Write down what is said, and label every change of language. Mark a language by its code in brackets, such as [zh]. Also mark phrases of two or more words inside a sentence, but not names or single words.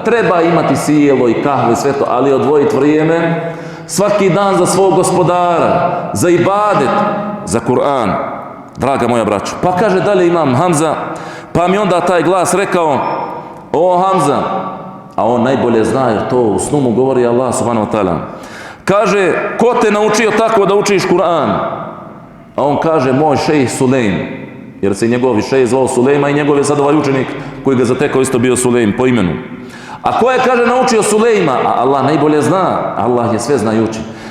[bs] Treba imati sjelo i kahvu i sve to, ali odvojiti vrijeme svaki dan za svog gospodara, za ibadet, za Kur'an, draga moja braćo. Pa kaže dalje Imam Hamza, pa mi onda taj glas rekao, o Hamza, a on najbolje zna jer to u snu mu govori Allah [ar] سبحانه وتعالى. [bs] Kaže, ko te naučio tako da učiš Kur'an? A on kaže, moj šejh Sulejm, jer se njegovi šejh zvao Sulejma i njegov je sad ovaj učenik koji ga zatekao isto bio Sulejm po imenu. A ko je, kaže, naučio Sulejma? A Allah najbolje zna, Allah je sve znajući.